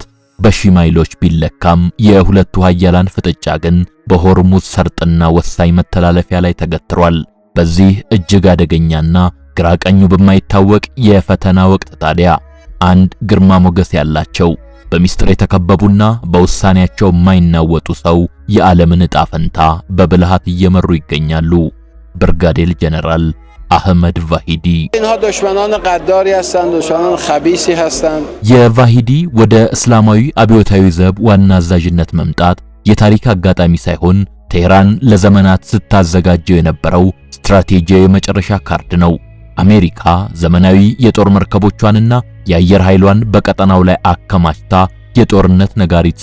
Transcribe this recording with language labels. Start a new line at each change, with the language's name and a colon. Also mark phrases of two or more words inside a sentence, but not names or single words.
Amharic: በሺህ ማይሎች ቢለካም የሁለቱ ኃያላን ፍጥጫ ግን በሆርሙዝ ሰርጥና ወሳኝ መተላለፊያ ላይ ተገትሯል። በዚህ እጅግ አደገኛና ግራቀኙ በማይታወቅ የፈተና ወቅት ታዲያ አንድ ግርማ ሞገስ ያላቸው በሚስጥር የተከበቡና በውሳኔያቸው የማይናወጡ ሰው የዓለምን ዕጣ ፈንታ በብልሃት እየመሩ ይገኛሉ። ብርጋዴር ጀነራል አህመድ ቫሂዲ።
Persian: اینها دشمنان غداری هستند، دشمنان خبیثی هستند.
Amharic: የቫሂዲ ወደ እስላማዊ አብዮታዊ ዘብ ዋና አዛዥነት መምጣት የታሪክ አጋጣሚ ሳይሆን ቴህራን ለዘመናት ስታዘጋጀው የነበረው ስትራቴጂያዊ መጨረሻ ካርድ ነው። አሜሪካ ዘመናዊ የጦር መርከቦቿንና የአየር ኃይሏን በቀጠናው ላይ አከማችታ የጦርነት ነጋሪት